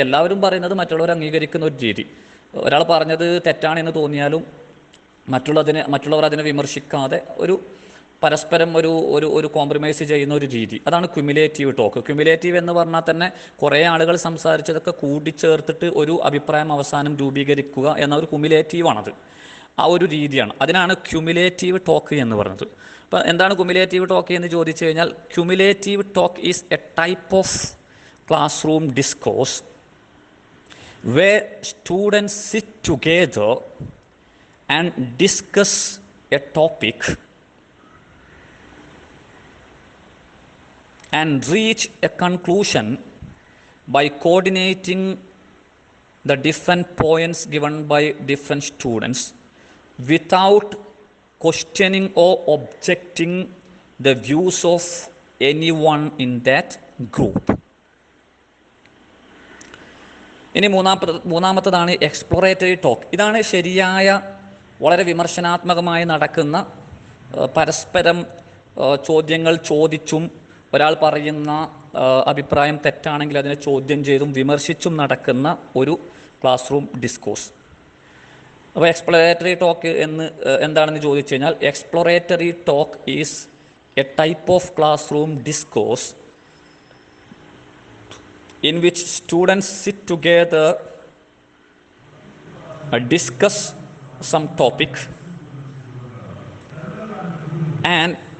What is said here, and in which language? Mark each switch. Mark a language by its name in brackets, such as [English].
[Malayalam] എല്ലാവരും പറയുന്നത് മറ്റുള്ളവർ അംഗീകരിക്കുന്ന ഒരു രീതി. ഒരാൾ പറഞ്ഞത് തെറ്റാണെന്ന് തോന്നിയാലും മറ്റുള്ളവർ അതിനെ വിമർശിക്കാതെ പരസ്പരം ഒരു കോംപ്രമൈസ് ചെയ്യുന്ന ഒരു രീതി, അതാണ് ക്യുമുലേറ്റീവ് ടോക്ക്. ക്യുമുലേറ്റീവ് എന്ന് പറഞ്ഞാൽ തന്നെ കുറേ ആളുകൾ സംസാരിച്ചതൊക്കെ കൂടിച്ചേർത്തിട്ട് ഒരു അഭിപ്രായം അവസാനം രൂപീകരിക്കുക എന്ന ഒരു ക്യുമുലേറ്റീവാണത്. ആ ഒരു രീതിയാണ്, അതിനാണ് ക്യുമുലേറ്റീവ് ടോക്ക് എന്ന് പറയുന്നത്. അപ്പോൾ എന്താണ് ക്യുമുലേറ്റീവ് ടോക്ക് എന്ന് ചോദിച്ചു കഴിഞ്ഞാൽ, [English] Cumulative talk is a type of classroom discourse where students sit together and discuss a topic and reach a conclusion by coordinating the different points given by different students without questioning or objecting the views of anyone in that group. [Malayalam] ഇനി മൂന്നാമത്തതാണ് exploratory talk. ഇതാണ് ശരിയായ, വളരെ വിമർശനാത്മകമായി നടക്കുന്ന, പരസ്പരം ചോദ്യങ്ങൾ ചോദിച്ചും ഒരാൾ പറയുന്ന അഭിപ്രായം തെറ്റാണെങ്കിൽ അതിനെ ചോദ്യം ചെയ്തും വിമർശിച്ചും നടക്കുന്ന ഒരു ക്ലാസ് റൂം ഡിസ്കോഴ്സ്. അപ്പോൾ എക്സ്പ്ലോറേറ്ററി ടോക്ക് എന്താണെന്ന് ചോദിച്ചു കഴിഞ്ഞാൽ, [English] exploratory talk is a type of classroom discourse in which students sit together, discuss some topic and